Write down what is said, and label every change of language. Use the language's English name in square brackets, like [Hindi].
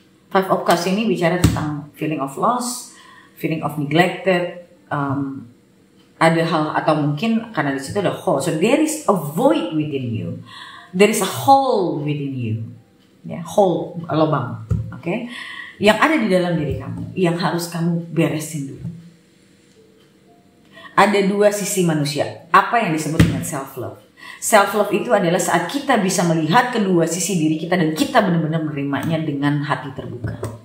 [Indonesian] Five of Cups ini bicara tentang [English] feeling of loss, feeling of neglected. [Indonesian] Ada hal atau mungkin karena di situ ada hole. [English] So there is a void within you. There is a hole within you. [Indonesian] Ya, hole, lubang, oke? Yang ada di dalam diri kamu, yang harus kamu beresin dulu. Ada dua sisi manusia. Apa yang disebut dengan self love? Self love itu adalah saat kita bisa melihat kedua sisi diri kita dan kita benar-benar menerimanya dengan hati terbuka.